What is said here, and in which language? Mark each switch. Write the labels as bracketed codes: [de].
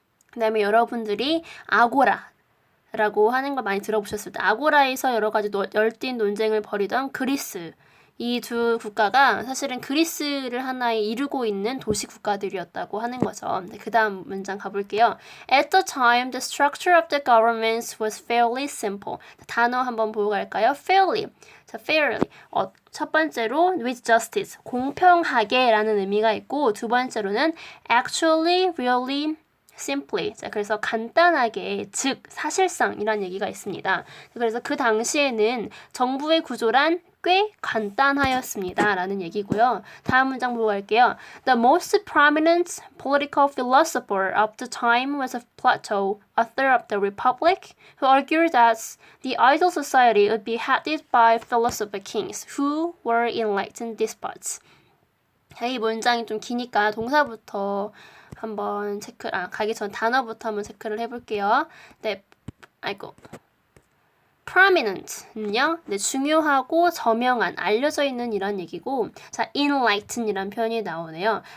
[ko] 그 다음에 여러분들이 아고라 라고 하는 걸 많이 들어보셨을 때 아고라에서 여러 가지 열띤 논쟁을 벌이던 그리스 이 두 국가가 사실은 그리스를 하나에 이루고 있는 도시 국가들이었다고 하는 거죠. 네, 그 다음 문장 가볼게요. [en] At the time, the structure of the governments was fairly simple. [ko] 단어 한번 보고 갈까요? Fairly. 자, fairly. 첫 번째로 [en] with justice. [ko] 공평하게 라는 의미가 있고 두 번째로는 [en] actually, really, simply. [ko] 자, 그래서 간단하게, 즉 사실상이라는 얘기가 있습니다. 그래서 그 당시에는 정부의 구조란 꽤 간단하였습니다. 라는 얘기고요. 다음 문장 보고 갈게요. [en] The most prominent political philosopher of the time was Plato, author of the Republic, who argued that the ideal society would be headed by philosopher kings, who were enlightened despots. [ko] 자, 이 문장이 좀 기니까 동사부터 한번 가기 전 단어부터 한번 체크를 해볼게요. 네, prominent는요, 네, 중요하고 저명한, 알려져 있는 이런 얘기고, 자, enlighten이란 표현이 나오네요.